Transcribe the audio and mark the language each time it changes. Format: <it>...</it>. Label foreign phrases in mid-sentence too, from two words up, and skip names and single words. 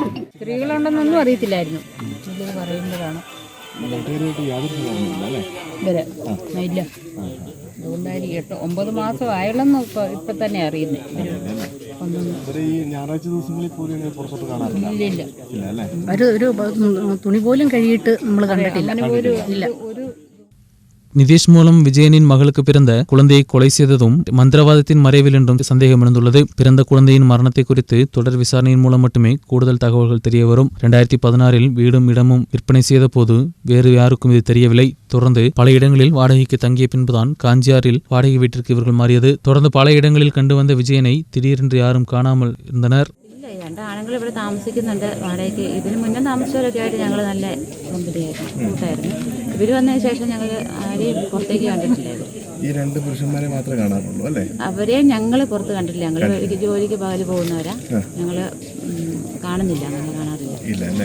<ml>സ്ത്രീകളുണ്ടെന്നൊന്നും അറിയത്തില്ലായിരുന്നു. പറയുമ്പോഴാണ് ഇല്ല, അതുകൊണ്ടായിരിക്കും 9 മാസം ആയുള്ളെന്ന് ഇപ്പൊ തന്നെ അറിയുന്നേ. ഒരു തുണി പോലും കഴിയിട്ട് നമ്മൾ കണ്ടിട്ടില്ല.</ml> <ta>நிதீஷ் மூலம் விஜயனின் மகளுக்கு பிறந்த குழந்தையை கொலை செய்ததும் மந்திரவாதத்தின் மறைவில் என்றும் சந்தேகம் எழுந்துள்ளது. பிறந்த குழந்தையின் மரணத்தை குறித்து தொடர் விசாரணையின் மூலம் மட்டுமே கூடுதல் தகவல்கள் தெரிய வரும். 2016 வீடும் இடமும் விற்பனை செய்த போது வேறு யாருக்கும் இது தெரியவில்லை. தொடர்ந்து பல இடங்களில் வாடகைக்கு தங்கிய பின்புதான் காஞ்சியாரில் வாடகை வீட்டிற்கு இவர்கள் மாறியது. தொடர்ந்து பல இடங்களில் கண்டு வந்த விஜயனை திடீரென்று யாரும் காணாமல் இருந்தனர்.</ta> <ml>ആണുങ്ങൾ ഇവിടെ താമസിക്കുന്നുണ്ട് വാടകയ്ക്ക്. ഇതിന് മുന്നേ താമസിച്ചവരൊക്കെ ആയിട്ട് ഞങ്ങൾ നല്ല ബന്ധത്തിലായിരുന്നു, കൂട്ടായിരുന്നു. ഇവർ വന്നതിന് ശേഷം ഞങ്ങൾ ആരെയും പുറത്തേക്ക് കണ്ടിട്ടില്ലായിരുന്നു. ഈ 2 പുരുഷന്മാരെ മാത്രമേ കാണാറുള്ളൂ അല്ലേ? അവരെ ഞങ്ങൾ പുറത്ത് കണ്ടിട്ടില്ല. ഞങ്ങൾ ജോലിക്ക് പകല് പോകുന്നവരാ. ഞങ്ങൾ കാണുന്നില്ല, അങ്ങനെ കാണാറില്ല.</ml>